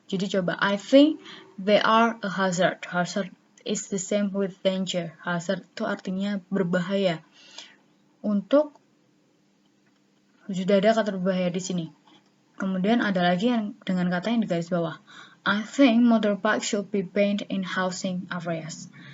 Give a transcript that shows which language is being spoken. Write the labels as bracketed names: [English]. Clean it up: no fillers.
[Indonesian] Jadi coba, [English] I think they are a hazard. Hazard is the same with danger. [Indonesian] Hazard itu artinya berbahaya. Untuk sudah ada kata berbahaya di sini. Kemudian ada lagi yang dengan kata yang di garis bawah. [English] I think motorbike should be banned in housing areas.